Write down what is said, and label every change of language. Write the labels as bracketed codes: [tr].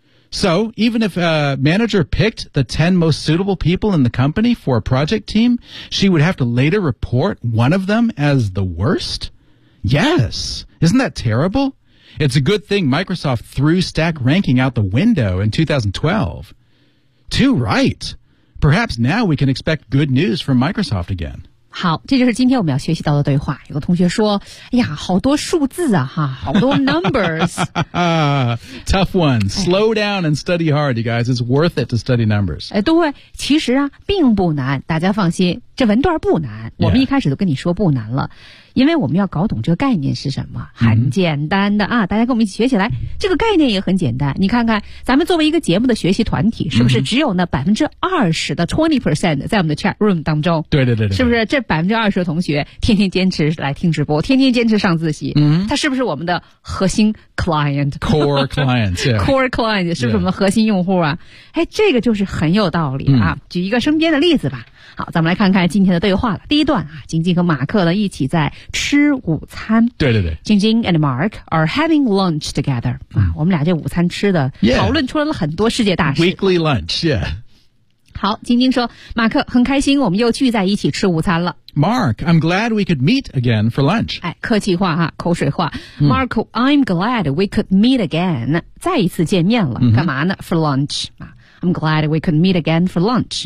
[en] So, even if a manager picked the 10 most suitable people in the company for a project team, she would have to later report one of them as the worst? Yes. Isn't that terrible? It's a good thing Microsoft threw stack ranking out the window in 2012. Too right. Perhaps now we can expect good news from Microsoft again. [zh] 好，这就是今天我们要学习到的对话。有个同学说，哎呀，好多数字啊，哈，好多 numbers。 [en] Tough one. Slow down and study hard, you guys. It's worth it to study numbers. [zh] 哎，对，其实啊，并不难，大家放心。这文段不难，我们一开始都跟你说不难了、 [en] yeah. [zh] 因为我们要搞懂这个概念是什么，很简单的啊、mm-hmm. 大家跟我们一起学起来，这个概念也很简单，你看看咱们作为一个节目的学习团体是不是只有那 20% 的 20% 在我们的 chat room 当中，对对对对，是不是这 20% 的同学天天坚持来听直播，天天坚持上自习，嗯、mm-hmm. 他是不是我们的核心 client [en] core client、yeah. [zh] core client 是不是我们的核心用户啊、 [en] yeah. [zh] 哎，这个就是很有道理啊、mm-hmm. 举一个身边的例子吧，好，咱们来看看今天的对话了。第一段啊，晶晶和马克呢一起在吃午餐。对对对，晶晶 [en] and Mark are having lunch together、 [zh] 嗯、啊，我们俩这午餐吃的、 [en] yeah. [zh] 讨论出来了很多世界大事。 [en] Weekly lunch, yeah. [zh] 好，晶晶说，马克很开心，我们又聚在一起吃午餐了。 [en] Mark, I'm glad we could meet again for lunch. [zh] 哎，客气话哈、啊，口水话。 [en] 嗯、Mark, I'm glad we could meet again. [zh] 再一次见面了，嗯、干嘛呢 ？ [en] For lunch [zh] 啊。 [en] I'm glad we could meet again for lunch.、